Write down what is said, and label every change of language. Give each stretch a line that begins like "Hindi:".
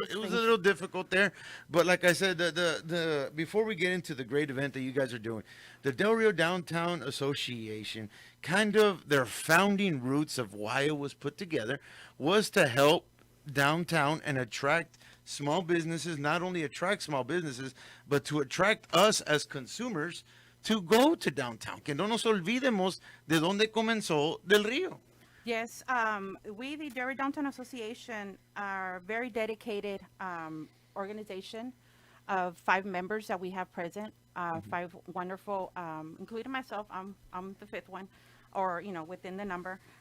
English: It was a little difficult there, but like I said, the before we get into the great event that you guys are doing, the Del Rio Downtown Association, kind of their founding roots of why it was put together was to help downtown and attract small businesses. Not only attract small businesses, but to attract us as consumers to go to downtown.
Spanish: Que no nos olvidemos de dónde comenzó Del Rio.
English: Yes, we, the Del Rio Downtown Association, are a very dedicated organization of 5 members that we have present. 5 wonderful, including myself. I'm the 5th one, or within the number.